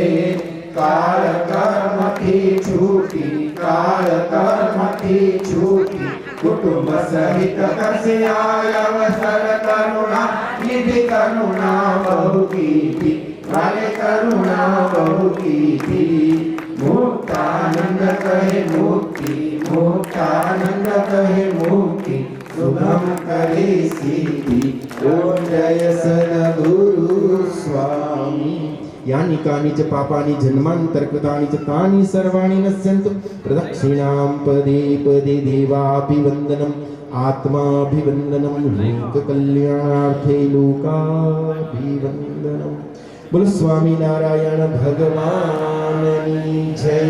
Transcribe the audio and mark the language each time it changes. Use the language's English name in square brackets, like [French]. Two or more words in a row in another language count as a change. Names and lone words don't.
[Gujarati] કાળ કર્મથી છૂટી કાળ કર્મથી છૂટી કુટુંબ સહિત કરશે આય અવસર કરુણા નિધિ કરુણા બહુ કીધી વાલે કરુણા બહુ કીધી. મુક્તાનંદ કહે મુક્તિ મુક્તાનંદ કહે મુક્તિ શુભમ કરે સિદ્ધિ. ઓમ જય સદગુરુ સ્વામી. [Sanskrit] यानि कानि च पापानि जन्मान्तरकृतानि च तानि सर्वाणि नश्यन्तु. प्रदक्षिणां पदे पदे देवाभिवन्दनम् आत्माभिवन्दनं लोककल्याणार्थे लोकाभिवन्दनम्. [Gujarati] બોલો સ્વામી નારાયણ ભગવાનની જય.